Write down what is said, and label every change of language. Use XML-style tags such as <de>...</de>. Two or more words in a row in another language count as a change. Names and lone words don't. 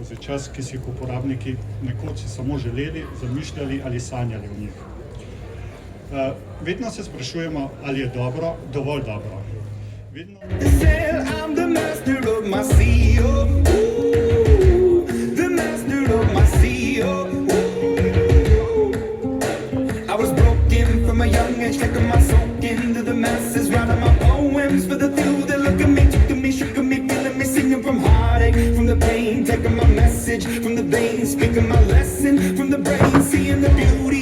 <sl>čas, ki si jih uporabniki nekoč samo želeli, zamišljali ali sanjali o njih. Vedno se sprašujemo, ali je dobro, dovolj dobro. Vedno...</sl> <en>From a young age, taking my soul into the masses, writing my poems for the few that look at me, took to me, shook at me, feeling me, singing from heartache, from the pain, taking my message from the veins, speaking my lesson from the brain, seeing the beauty.</en>